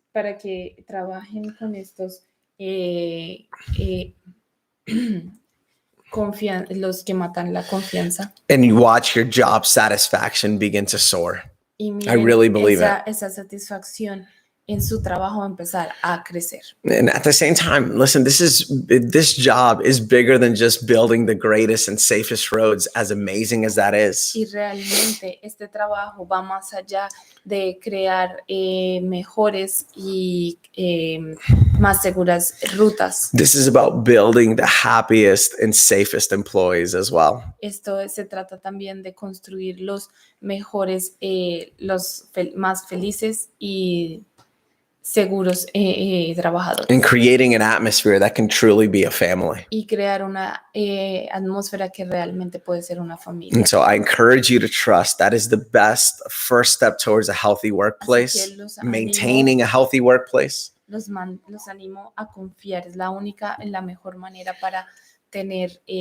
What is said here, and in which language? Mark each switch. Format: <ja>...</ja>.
<es>Para que trabajen con estos los que matan la confianza.</es> <en>And you watch your job satisfaction begin to soar.</en> <es>Y</es> <en>I really believe</en> <es>esa satisfacción en su trabajo empezar a crecer.</es> <en>And at the same time, listen, this job is bigger than just building the greatest and safest roads, as amazing as that is.</en> <es>Y realmente este trabajo va más allá de crear mejores y más seguras rutas.</es> <en>This is about building the happiest and safest employees as well.</en> <es>Esto se trata también de construir los mejores, más felices y seguros trabajadores.</es> <en>And creating an atmosphere that can truly be a family.</en> <es>Y crear una atmósfera que realmente puede ser una familia.</es> <en>And so I encourage you to trust. That is the best first step towards a healthy workplace, maintaining a healthy workplace.</en> <es>Los animo a confiar. Es la mejor manera para tener</es>